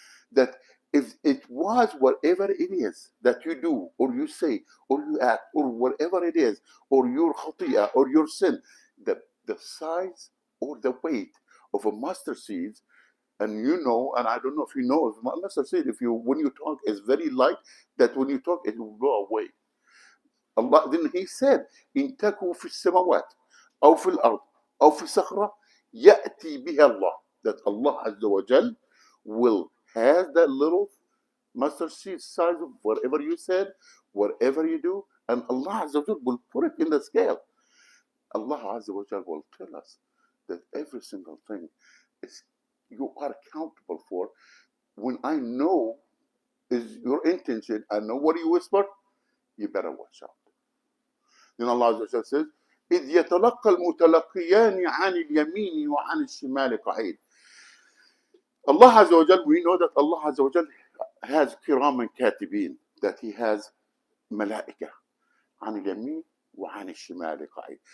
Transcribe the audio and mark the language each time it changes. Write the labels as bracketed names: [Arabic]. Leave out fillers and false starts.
[English] That if it was whatever it is that you do or you say or you act or whatever it is, or your khatiyah or your sin, the size or the weight of a mustard seed, and and I don't know if you know, if mustard seed, when you talk, is very light, that when you talk it will blow away. Allah then He said, [Arabic] إن تكن في السماوات أو في الأرض أو في صخرة يأتي بها الله. [English] That Allah Azza wa Jal will has that little mustard seed size of whatever you said, whatever you do, and Allah Azza wa Jal will put it in the scale. Allah Azza wa Jal will tell us that every single thing you are accountable for. When I know is your intention, I know what you whisper, you better watch out. Then Allah Azza wa Jal says, [Arabic] إذ يتلقى المتلقيان عن اليمين وعن الشمال قعيد. [English] Allah Azza wa Jal, we know that Allah Azza wa Jal has kiram and katibin, that He has malaika [Arabic] عن اليمين وعن الشمال قعيد.